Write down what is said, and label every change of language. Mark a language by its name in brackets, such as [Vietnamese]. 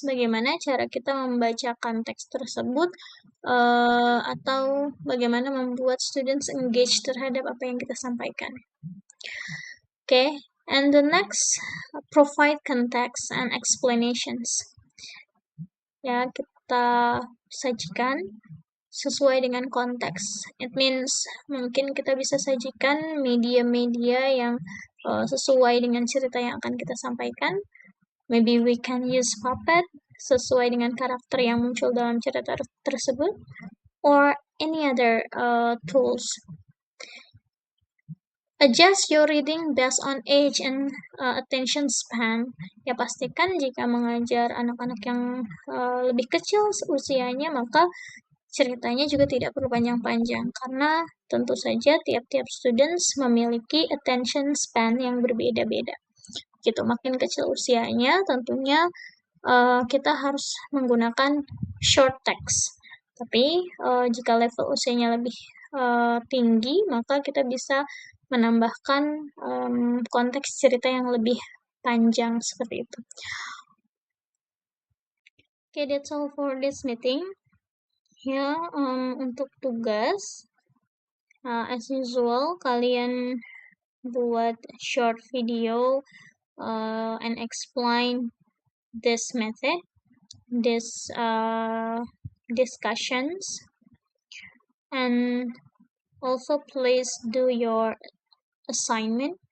[Indonesian] Bagaimana cara kita membacakan teks tersebut atau bagaimana membuat students engage terhadap apa yang kita sampaikan. [English] Okay, and the next, provide context and explanations. [Indonesian] Ya, kita sajikan sesuai dengan konteks. [English] It means [Indonesian] mungkin kita bisa sajikan media-media yang sesuai dengan cerita yang akan kita sampaikan. [English] Maybe we can use puppet [Indonesian] sesuai dengan karakter yang muncul dalam cerita tersebut, [English] or any other tools. Adjust your reading based on age and attention span. [Indonesian] Ya, pastikan jika mengajar anak-anak yang lebih kecil usianya, maka ceritanya juga tidak perlu panjang-panjang, karena tentu saja tiap-tiap students memiliki attention span yang berbeda-beda. Gitu, makin kecil usianya, tentunya kita harus menggunakan [English] short text. [Indonesian] Tapi jika level usianya lebih tinggi, maka kita bisa menambahkan konteks cerita yang lebih panjang seperti itu. [English] Okay, that's all for this meeting. [Indonesian] Ya, untuk tugas, [English] as usual, [Indonesian] kalian buat [English] short video and explain this method, this discussions, and also please do your assignment.